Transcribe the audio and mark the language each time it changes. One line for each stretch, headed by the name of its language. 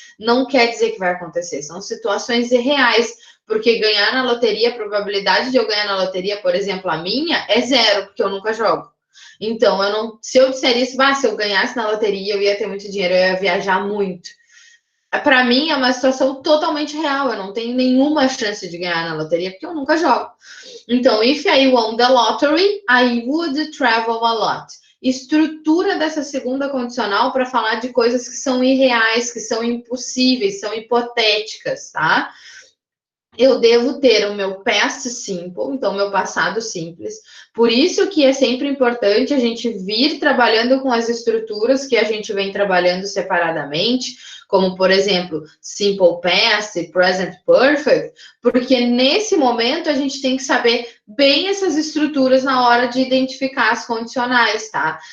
Portuguese: Não quer dizer que vai acontecer, são situações irreais, porque ganhar na loteria, a probabilidade de eu ganhar na loteria, por exemplo, a minha, é zero, porque eu nunca jogo. Então, se eu disser isso, se eu ganhasse na loteria, eu ia ter muito dinheiro, eu ia viajar muito. Para mim, é uma situação totalmente real. Eu não tenho nenhuma chance de ganhar na loteria, porque eu nunca jogo.
English: Então, if I won the lottery, I would travel a lot.
Portuguese: Estrutura dessa segunda condicional para falar de coisas que são irreais, que são impossíveis, são hipotéticas, tá? Eu devo ter o meu past simple, então meu passado simples. Por isso que é sempre importante a gente vir trabalhando com as estruturas que a gente vem trabalhando separadamente, como, por exemplo, simple past e present perfect, porque nesse momento a gente tem que saber bem essas estruturas na hora de identificar as condicionais, tá?